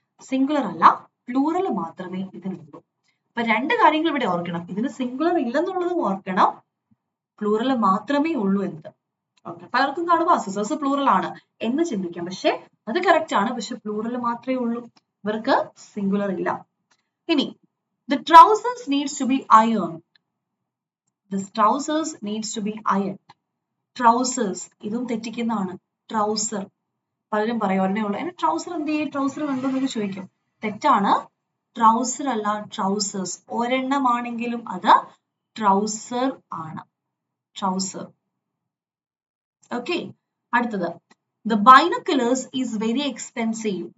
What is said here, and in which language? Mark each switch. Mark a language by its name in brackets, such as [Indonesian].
[Malayalam] Singular അല്ല, plural മാത്രമേ ഇതിനുള്ളൂ. അപ്പൊ 2 കാര്യങ്ങൾ ഇവിടെ ഓർക്കണം. ഇതിന് സിംഗുലർ ഇല്ലെന്നുള്ളതും ഓർക്കണം, പ്ലൂറൽ മാത്രമേ ഉള്ളൂ എന്നത്. ഓക്കെ, പലർക്കും കാണുമ്പോൾ സിസേഴ്സ് പ്ലൂറൽ ആണ് എന്ന് ചിന്തിക്കാം. പക്ഷെ അത് കറക്റ്റ് ആണ്, പക്ഷെ പ്ലൂറൽ മാത്രമേ ഉള്ളൂ, ഇവർക്ക് സിംഗുലർ ഇല്ല. ഇനി [English] the trousers needs to be ironed. The trousers needs to be ironed. [Malayalam] Trousers ഇതും തെറ്റിക്കുന്നതാണ്. ട്രൗസർ പലരും പറയും ഒരെണ്ണേ ഉള്ളൂ. അതിന് ട്രൗസർ എന്ത് ചെയ്യും, ട്രൗസർ കണ്ടോ എന്നൊക്കെ ചോദിക്കും. തെറ്റാണ്, ട്രൗസർ അല്ല, ട്രൗസേഴ്സ്. ഒരെണ്ണമാണെങ്കിലും അത് ട്രൗസർ ആണ്, ട്രൗസർ. ഓക്കെ, അടുത്തത്, [English] the binoculars is very expensive.